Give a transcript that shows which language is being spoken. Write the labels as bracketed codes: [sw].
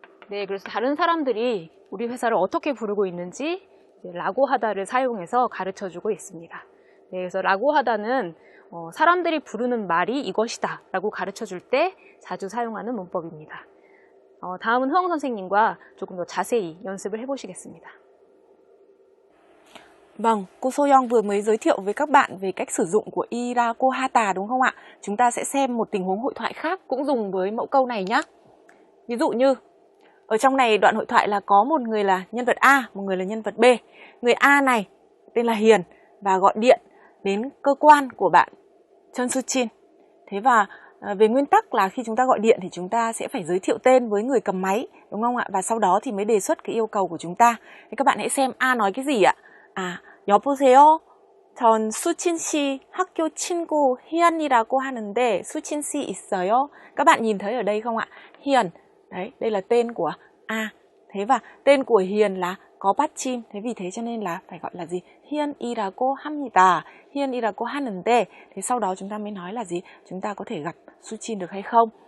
[ko] 네, 그래서 다른 사람들이 우리 회사를 어떻게 부르고 있는지 라고 하다를 사용해서 가르쳐주고 있습니다. 네, 그래서 라고 하다는 사람들이 부르는 말이 이것이다 라고 가르쳐줄 때 자주 사용하는 문법입니다. 다음은 허영 선생님과 조금 더 자세히 연습을 해보시겠습니다. [vi] Vâng, cô Soyoung vừa mới giới thiệu với các bạn về cách sử dụng của Iraku Hata đúng không ạ? Chúng ta sẽ xem một tình huống hội thoại khác cũng dùng với mẫu câu này nhé. Ví dụ như, ở trong này đoạn hội thoại là có một người là nhân vật A, một người là nhân vật B. Người A này tên là Hiền và gọi điện đến cơ quan của bạn Chun Su-chin. Thế và về nguyên tắc là khi chúng ta gọi điện thì chúng ta sẽ phải giới thiệu tên với người cầm máy, đúng không ạ? Và sau đó thì mới đề xuất cái yêu cầu của chúng ta. Thế các bạn hãy xem A nói cái gì ạ? [ko] 여보세요. 전 수친 씨 학교 친구 희연이라고 하는데 수친 씨 있어요? [vi] Các bạn nhìn thấy ở đây không ạ? Hiền, đấy, đây là tên của A. Thế và tên của Hiền là có 받침, thế vì thế cho nên là phải gọi là gì? [ko] 희연이라고 합니다. 희연이라고 하는데. [vi] Thế sau đó chúng ta mới nói là gì? Chúng ta có thể gặp Suchin được hay không?